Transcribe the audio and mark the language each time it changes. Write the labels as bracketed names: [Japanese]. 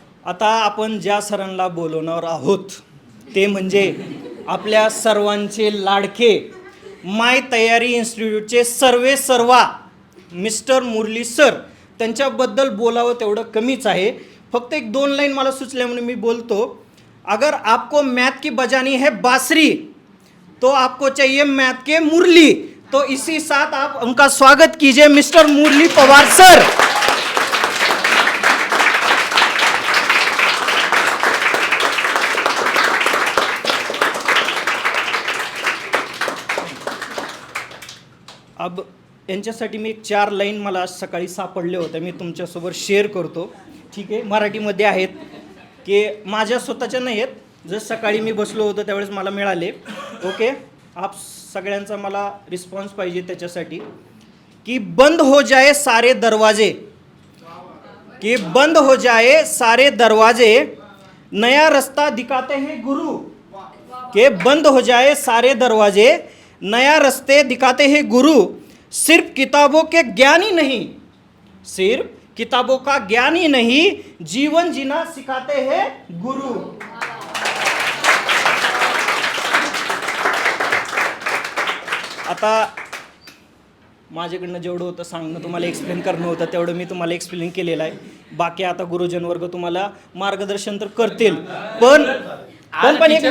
[Marathi] आता आपण ज्या सरांना बोलवणार आहोत ते म्हणजे आपल्या सर्वांचे लाडके माय तयारी इन्स्टिट्यूटचे सर्वा मिस्टर मुरली सर. त्यांच्याबद्दल बोलावं तेवढं कमीच आहे. फक्त 1-2 लाईन मला सुचल्या म्हणून मी बोलतो. [Hindi] अगर आपको मैथ की बजानी है बांसुरी तो आपको चाहिए मैथ के मुरली. तो इसी साथ आप उनका स्वागत कीजिए मिस्टर मुरली पवार सर. [Marathi] अब यांच्यासाठी मी 4 लाईन मला सकाळी सापडले होते, मी तुमच्यासोबत शेअर करतो. ठीक आहे, मराठीमध्ये आहेत. की माझ्या स्वतःच्या नाही आहेत, जर सकाळी मी बसलो होतो त्यावेळेस मला मिळाले. ओके, आप सगळ्यांचा मला रिस्पॉन्स पाहिजे त्याच्यासाठी की [Hindi] बंद हो जाए सारे दरवाजे, कि बंद हो जाए सारे दरवाजे, नया रास्ता दिखाते हैं गुरु. कि बंद हो जाए सारे दरवाजे, नया रास्ते दिखाते हैं गुरु. सिर्फ किताबों के ज्ञान ही नहीं, सिर्फ किताबों का ज्ञान ही नहीं, जीवन जीना सिखाते हैं गुरु. [Marathi] आता माझ्याकडनं जेवढं होतं सांगणं, तुम्हाला एक्सप्लेन करणं होतं तेवढं मी तुम्हाला एक्सप्लेन केलेलं आहे. बाकी आता गुरुजन वर्ग तुम्हाला मार्गदर्शन तर करतील, पण एक मिनिट